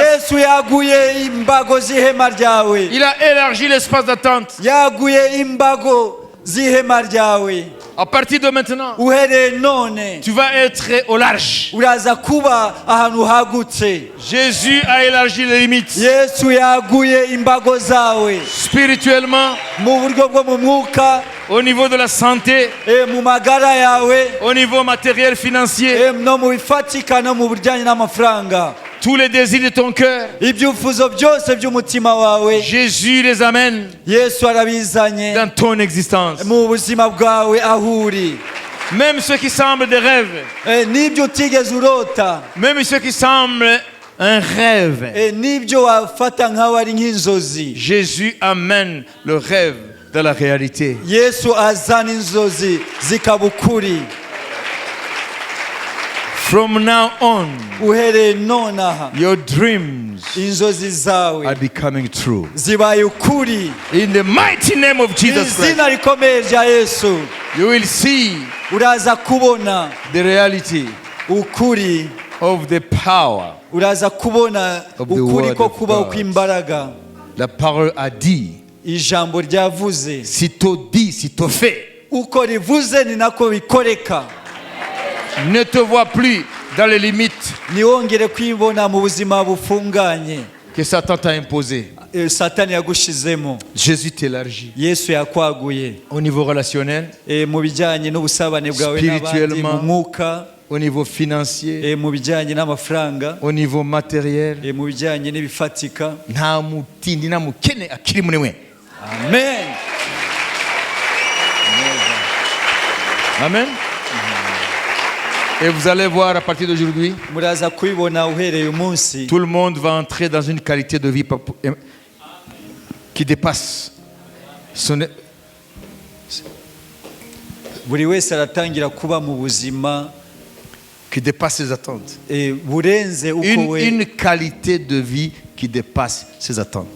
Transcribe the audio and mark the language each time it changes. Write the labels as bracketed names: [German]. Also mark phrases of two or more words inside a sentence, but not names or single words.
[Kinyarwanda] Yesu yaguye imbago z'ihema ryawe, [French] Il a élargi l'espace d'attente. [Kinyarwanda] yaguye imbago z'ihema ryawe. [French] À partir de maintenant, [Kinyarwanda] Uhereye none [French] tu vas être au large. [Kinyarwanda] uraza kuba ahantu hagutse. [French] Jésus a élargi les limites. [Kinyarwanda] Yesu yaguye imbago zawe [French] Spirituellement, [Kinyarwanda] mu buryo bwo mu mwuka, [French] au niveau de la santé, [Kinyarwanda] mu magara yawe, [French] au niveau matériel, financier, [Kinyarwanda] no mu bifatika no mu bijyanye n'amafaranga. [French] tous les désirs de ton cœur, [Kinyarwanda] Ibyifuzo byose by'umutima wawe [French] Jésus les amène [Kinyarwanda] Yesu arabizanye [French] dans ton existence. [Kinyarwanda] mu buzima bwawe aho uri. [French] Même ceux qui semblent des rêves, [Kinyarwanda] N'ibyo utigeze urota, [French] même ceux qui semblent un rêve, [Kinyarwanda] n'ibyo wafata nk'aho ari nk'inzozi, [French] Jésus amène le rêve dans la réalité. [Kinyarwanda] Yesu azana inzozi zikaba ukuri. [English] From now on, [Kinyarwanda] Uhereye nonaha [English] your dreams [Kinyarwanda] inzozi zawe [English] are becoming true. [Kinyarwanda] zibaye ukuri. [English] In the mighty name of Jesus Christ, [Kinyarwanda] Izina rikomeye rya Yesu, [English] you will see [Kinyarwanda] uraza kubona [English] the reality [Kinyarwanda] ukuri, [English] of the power. [Kinyarwanda] uraza kubona [English] Of the [Kinyarwanda] ukuri [English] word [Kinyarwanda] ko [English] of [Kinyarwanda] kubaho [English] God. [Kinyarwanda] kw'imbaraga. [French] La parole a dit, [Kinyarwanda] Ijambo ryavuze, [French] sitôt dit, sitôt fait. [Kinyarwanda] uko rivuze ni nako bikoreka. [French] Ne te vois plus dans les limites [Kinyarwanda] Ntiwongere kwibona mu buzima bufunganye [French] que Satan t'a imposées. [Kinyarwanda] Satani yagushizemo. [French] Jésus t'élargit. [Kinyarwanda] Yesu yakwaguye [French] Au niveau relationnel, [Kinyarwanda] mu bijyanye n'ubusabane bwawe n'abandi, [French] Spirituellement. [Kinyarwanda] mu mwuka, [French] au niveau financier, [Kinyarwanda] mu bijyanye n'amafaranga, [French] au niveau matériel. [Kinyarwanda] mu bijyanye n'ibifatika. Nta mutindi nta mukene akiri muri mwe. Amen. Amen. [French] Et vous allez voir à partir d'aujourd'hui, [Kinyarwanda] Muraza kubibona uhereye umunsi, [French] tout le monde va entrer dans une qualité de vie qui dépasse son... [Kinyarwanda] buri wese aratangira kuba mu buzima [French] qui dépasse ses attentes. [Kinyarwanda] burenze uko we. [French] Une qualité de vie qui dépasse ses attentes.